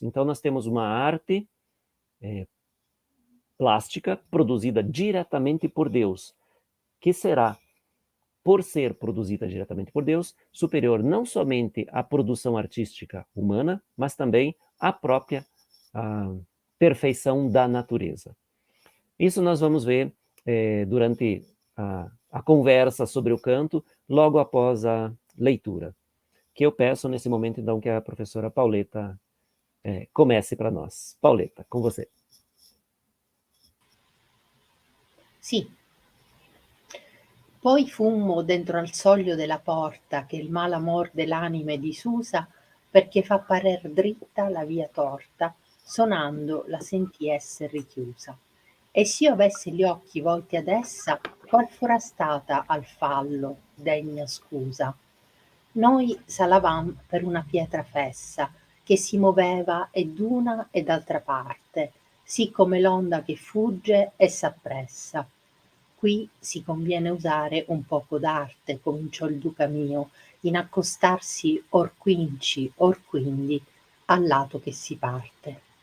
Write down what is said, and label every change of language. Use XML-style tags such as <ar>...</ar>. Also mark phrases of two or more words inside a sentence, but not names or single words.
<pt>Então nós temos uma arte plástica produzida diretamente por Deus, que será, por ser produzida diretamente por Deus, superior não somente à produção artística humana, mas também à própria perfeição da natureza. Isso nós vamos ver durante a conversa sobre o canto, logo após a leitura, que eu peço nesse momento, então, que a professora Paoletta comece para nós. Paoletta, com você.</pt> <it>Sì. Poi fummo dentro al soglio della porta che il mal morde l'anime disusa perché fa parer dritta la via torta, sonando la sentì esser richiusa. E s'io avesse gli occhi volti ad essa, qual fora stata al fallo degna scusa? Noi salavam per una pietra fessa che si moveva e d'una e d'altra parte, sì come l'onda che fugge e s'appressa. Qui si conviene usare un poco d'arte, cominciò il duca mio, in accostarsi or quinci, or quindi, al lato che si parte.</it>